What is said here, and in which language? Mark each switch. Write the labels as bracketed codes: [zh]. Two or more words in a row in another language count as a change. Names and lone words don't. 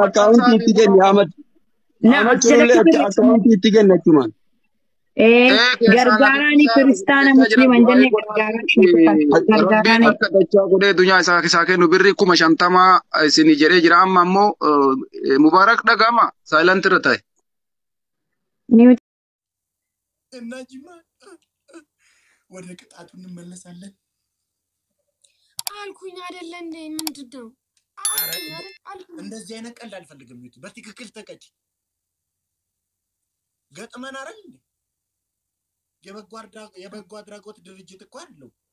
[om] akkaawuntii itti kenni akkaawuntii itti kenni achumaan gargaarani kristaana musliman jenne gargaarani akka dachaa godhee dunyaa isaa kennu birrii 50 isin jedhee jira amma ammoo mubarak dhagama silent irra ta'e [am] እናጂማ ወደ ቅጣቱ እንመለሳለን አልኩኝ አይደለ እንዴ ምንድነው እንደዚህ አይነት ቀልድ አልፈልግም ዩቲ በትክክል ተቀጭ ገጥመን አይደል እንዴ የበጎ አድራጎት ድርጅት እኮ አይደለም